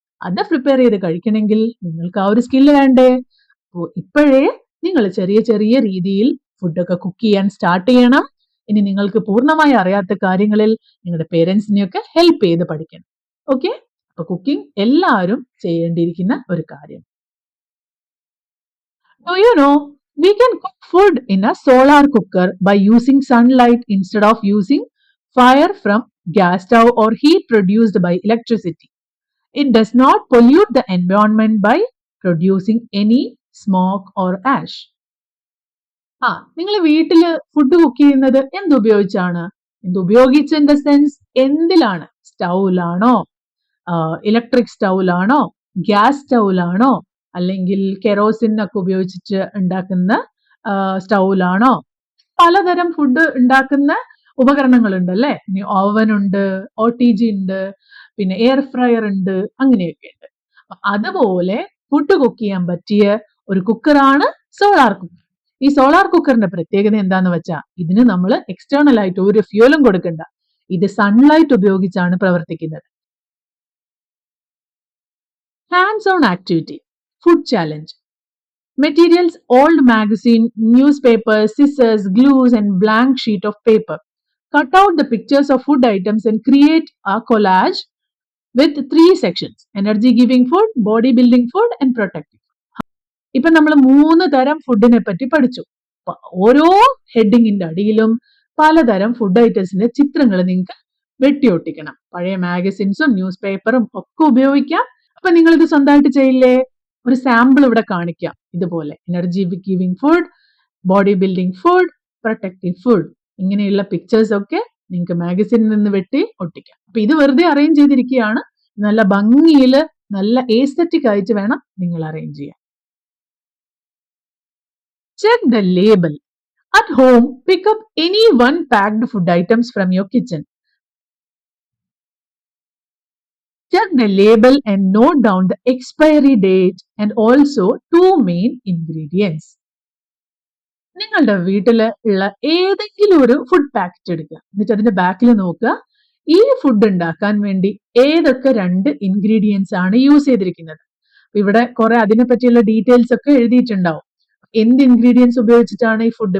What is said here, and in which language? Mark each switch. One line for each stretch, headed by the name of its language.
Malayalam: അത് പ്രിപ്പയർ ചെയ്ത് കഴിക്കണമെങ്കിൽ നിങ്ങൾക്ക് ആ ഒരു സ്കില്ല് വേണ്ടേ? അപ്പോൾ ഇപ്പോഴേ നിങ്ങൾ ചെറിയ ചെറിയ രീതിയിൽ ഫുഡൊക്കെ കുക്ക് ചെയ്യാൻ സ്റ്റാർട്ട് ചെയ്യണം. ഇനി നിങ്ങൾക്ക് പൂർണ്ണമായി അറിയാത്ത കാര്യങ്ങളിൽ നിങ്ങളുടെ പേരൻസിനെയൊക്കെ ഹെൽപ്പ് ചെയ്ത് പഠിക്കണം. ഓക്കെ? അപ്പൊ കുക്കിംഗ് എല്ലാവരും ചെയ്യേണ്ടിയിരിക്കുന്ന ഒരു കാര്യം.
English: Do you know we can cook food in a solar cooker by using sunlight instead of using fire from gas stove or heat produced by electricity. It does not pollute the environment by producing any smoke or ash.
Malayalam: നിങ്ങൾ വീട്ടില് food cook ചെയ്യുന്നത് എന്തുപയോഗിച്ചാണ്? എന്തുപയോഗിച്ച്
English: in the sense
Malayalam: എന്തിലാണ്? സ്റ്റൗവിലാണോ, electric സ്റ്റൗവിലാണോ, gas സ്റ്റൗവിലാണോ, അല്ലെങ്കിൽ kerosene ഒക്കെ ഉപയോഗിച്ചിട്ട് ഉണ്ടാക്കുന്ന സ്റ്റൗവിലാണോ? പലതരം food ഉണ്ടാക്കുന്ന ഉപകരണങ്ങളുണ്ട് അല്ലേ? ഇനി ഓവൻ ഉണ്ട്, OTG ഉണ്ട്, പിന്നെ എയർ ഫ്രയർ ഉണ്ട്, അങ്ങനെയൊക്കെ ഉണ്ട്. അതുപോലെ ഫുഡ് കുക്ക് ചെയ്യാൻ പറ്റിയ ഒരു കുക്കറാണ് സോളാർ കുക്കർ. ഈ സോളാർ കുക്കറിന്റെ പ്രത്യേകത എന്താന്ന് വെച്ചാൽ ഇതിന് നമ്മൾ എക്സ്റ്റേണൽ ആയിട്ട് ഒരു ഫ്യൂലും കൊടുക്കണ്ട. ഇത് സൺലൈറ്റ് ഉപയോഗിച്ചാണ് പ്രവർത്തിക്കുന്നത്.
English: Hands on activity. Food challenge. Materials: old magazine, newspaper, scissors, glues and blank sheet of paper. Cut out the pictures of food items and create a collage with 3 sections: energy giving food, body building food and protective.
Malayalam: ഇപ്പൊ നമ്മൾ 3 തരം ഫുഡിനെ പറ്റി പഠിച്ചു. ഓരോ ഹെഡിങ്ങിന്റെ അടിയിലും പലതരം food ഐറ്റംസിന്റെ ചിത്രങ്ങൾ നിങ്ങൾക്ക് വെട്ടിയൊട്ടിക്കണം. പഴയ മാഗസിൻസും ന്യൂസ് പേപ്പറും ഒക്കെ ഉപയോഗിക്കാം. അപ്പൊ നിങ്ങൾ ഇത് സ്വന്തമായിട്ട് ചെയ്യില്ലേ? ഒരു സാമ്പിൾ ഇവിടെ കാണിക്കാം. ഇതുപോലെ energy giving food, body building food, protective food, ഇങ്ങനെയുള്ള പിക്ചേഴ്സ് ഒക്കെ നിങ്ങൾക്ക് മാഗസിനിൽ നിന്ന് വെട്ടി ഒട്ടിക്കാം. അപ്പൊ ഇത് വെറുതെ അറേഞ്ച് ചെയ്തിരിക്കുകയാണ്. നല്ല ഭംഗിയിൽ നല്ല എസ്തെറ്റിക് ആയിട്ട് വേണം നിങ്ങൾ അറേഞ്ച് ചെയ്യാൻ.
English: Check the label. At home, pick up any one packed food items from your kitchen. Check the label and note down the expiry date and also 2 main ingredients.
Malayalam: നിങ്ങളുടെ വീട്ടിൽ ഉള്ള ഏതെങ്കിലും ഒരു ഫുഡ് പാക്കറ്റ് എടുക്കുക, എന്നിട്ട് അതിന്റെ ബാക്കിൽ നോക്കുക ഈ ഫുഡ് ഉണ്ടാക്കാൻ വേണ്ടി ഏതൊക്കെ 2 ഇൻഗ്രീഡിയൻസ് ആണ് യൂസ് ചെയ്തിരിക്കുന്നത്. ഇവിടെ കുറെ അതിനെ പറ്റിയുള്ള ഡീറ്റെയിൽസ് ഒക്കെ എഴുതിയിട്ടുണ്ടാവും. എന്ത് ഇൻഗ്രീഡിയൻസ് ഉപയോഗിച്ചിട്ടാണ് ഈ ഫുഡ്?